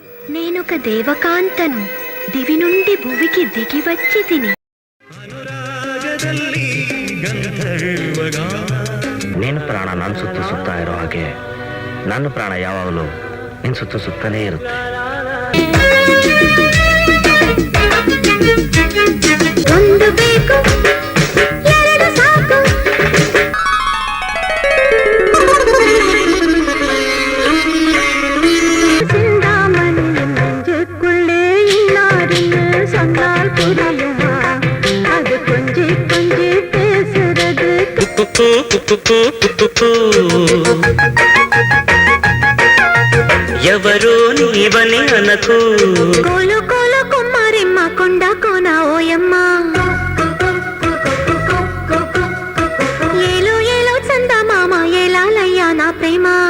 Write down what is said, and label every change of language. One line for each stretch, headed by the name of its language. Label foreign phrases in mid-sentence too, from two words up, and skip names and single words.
Telugu: నేనొక దేవకాంతను దివి నుండి భువికి దిగి వచ్చి తిని.
Kannada: ನೀನು ಪ್ರಾಣ ನನ್ನ ಸುತ್ತ ಸುತ್ತಾ ಇರೋ ಹಾಗೆ ನನ್ನ ಪ್ರಾಣ ಯಾವಾಗಲೂ ನಿನ್ನ ಸುತ್ತ ಸುತ್ತಲೇ ಇರುತ್ತೆ. ಒಂದು ಬೇಕು ಎರಡು ಸಾಕು.
Tamil: சிந்தாமணி நெஞ்சுக்குள்ளே இன்னாரில் சொன்னால் புரியுமா? அது கொஞ்சி கொஞ்சி பேசுறது.
Telugu: ఎవరు నీవని అనకు. కోలు కోలు కుమ్మారిమ్మ కొండ కోన ఓయమ్మ. ఏలో ఏలో చంద మామ ఏలాలయ్యా నా ప్రేమ.